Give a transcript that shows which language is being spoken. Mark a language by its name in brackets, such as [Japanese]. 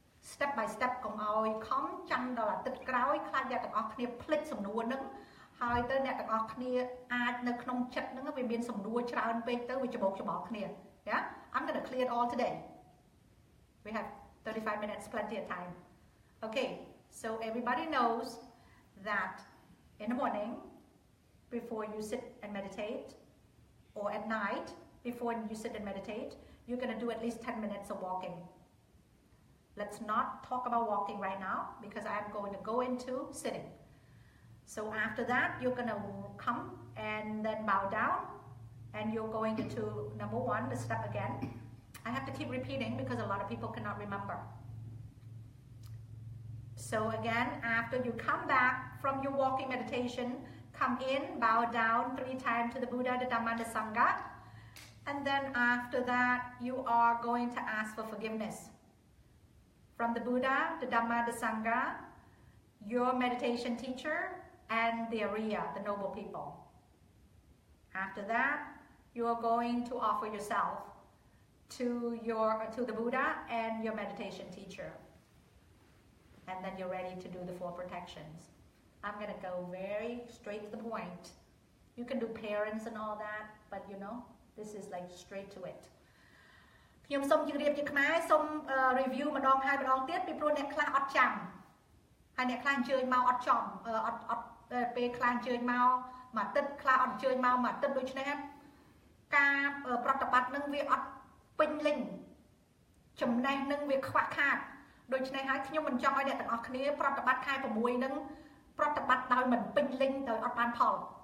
[English] step by step [Khmer] កុំឲ្យខំចាំដល់អាទិត្យក្រោយខ្លាចអ្នកទាំងអស់គ្នាភ្លេចសំណួរនឹងហើយទៅអ្នកទាំងអស់គ្នាអាចនៅក្នុងចិត្តហ្នឹងវាមានសំណួរច្រើនពេកទៅវាច្បោកច្បល់គ្នា [English] yeah I'm going to clear it all today we have 35 minutes plenty of time okay so everybody knows that in the morning before you sit and meditate or at night before you sit and meditate you're going to do at least 10 minutes of walking. Let's not talk about walking right now because I'm going to go into sitting. So after that, you're going to come and then bow down and you're going into number 1, the step again. I have to keep repeating because a lot of people cannot remember. So again, after you come back from your walking meditation, come in, bow down 3 times to the Buddha, the Dhamma, the Sangha. And then after that, you are going to ask for forgiveness. From the Buddha, the Dhamma, the Sangha, your meditation teacher, and the Ea, the noble people. After that, you are going to offer yourself to the Buddha and your meditation teacher. And then you're ready to do the 4 protections. I'm going to go very straight to the point. You can do parents and all that, but you know, this is like straight to it. [Khmer] ខ្ញុំសូមជម្រាបជាខ្មែរសូម review ម្ដងហើយម្ដងទៀតពីព្រោះអ្នកខ្លះអត់ចាំហើយអ្នកខ្លះអញ្ជើញមកអត់ចំអត់ពេលខ្លះអញ្ជើញមកមួយអាទិត្យខ្លះអត់អញ្ជើញមកមួយអាទិត្យដូច្នេះការប្រតិបត្តិនឹងវាអត់ពេញលេញចំណេះនឹងវាខ្វះខាតដូច្នេះហើយខ្ញុំមិនចង់ឲ្យអ្នកទាំងអស់គ្នាប្រតិបត្តិខែ6នឹងប្រតិបត្តិដោយមិនពេញលេញដោយអត់បានផល